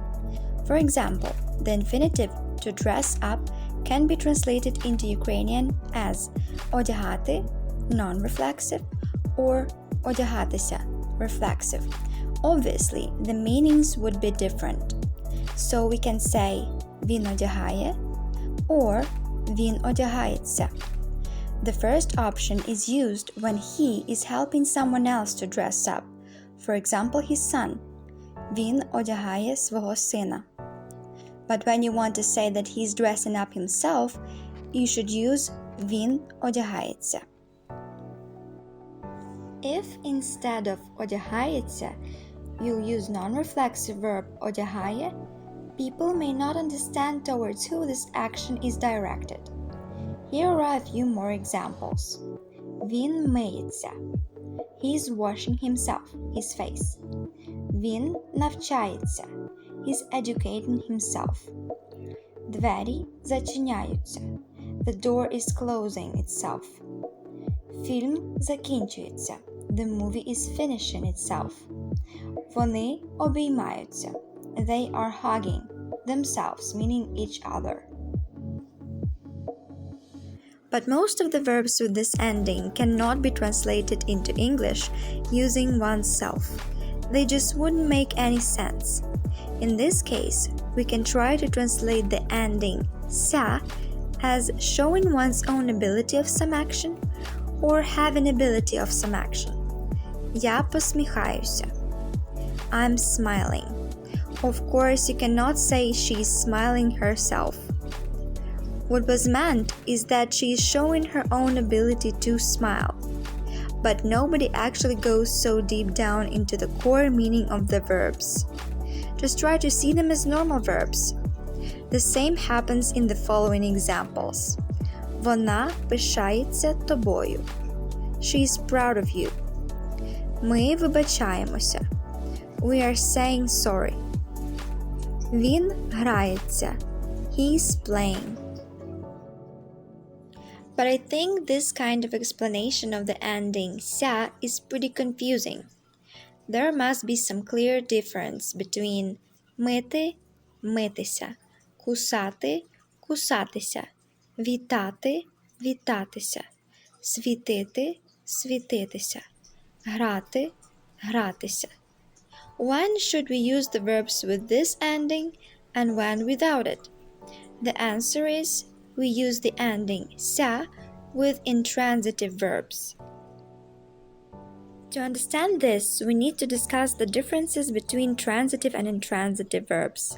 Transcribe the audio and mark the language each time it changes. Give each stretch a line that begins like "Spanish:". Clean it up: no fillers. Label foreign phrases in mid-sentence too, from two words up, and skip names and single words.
English: For example, the infinitive to dress up can be translated into Ukrainian as одягати, non-reflexive, or одягатися, reflexive. Obviously, the meanings would be different. So we can say
Ukrainian: він одягає
English: or
Ukrainian: він одягається.
English: The first option is used when he is helping someone else to dress up. For example, his son.
Ukrainian: Він одягає свого сина.
English: But when you want to say that he's dressing up himself, you should use
Ukrainian: він одягається.
English: If instead of одягається, you'll use non-reflexive verb одягає, people may not understand towards who this action is directed. Here are a few more examples.
Ukrainian: Він миється.
English: He's washing himself, his face.
Ukrainian: Він навчається.
English: He's educating himself.
Ukrainian: Двері зачиняються.
English: The door is closing itself.
Ukrainian: Фільм закінчується.
English: The movie is finishing itself.
Ukrainian: Вони обіймаються.
English: They are hugging themselves, meaning each other. But most of the verbs with this ending cannot be translated into English using oneself. They just wouldn't make any sense. In this case, we can try to translate the ending ся as showing one's own ability of some action or having ability of some action.
Ukrainian: Я посміхаюся.
English: I'm smiling. Of course, you cannot say she's smiling herself. What was meant is that she is showing her own ability to smile. But nobody actually goes so deep down into the core meaning of the verbs. Just try to see them as normal verbs. The same happens in the following examples.
Ukrainian: Вона пишається тобою.
English: She is proud of you.
Ukrainian: Ми вибачаємося.
English: We are saying sorry.
Ukrainian: Він грається.
English: He's playing. But I think this kind of explanation of the ending ся is pretty confusing. There must be some clear difference between
Ukrainian: мити, митися, кусати, кусатися, вітати, вітатися, світити, світитися, грати, гратися.
English: When should we use the verbs with this ending and when without it? The answer is we use the ending ся with intransitive verbs. To understand this, we need to discuss the differences between transitive and intransitive verbs.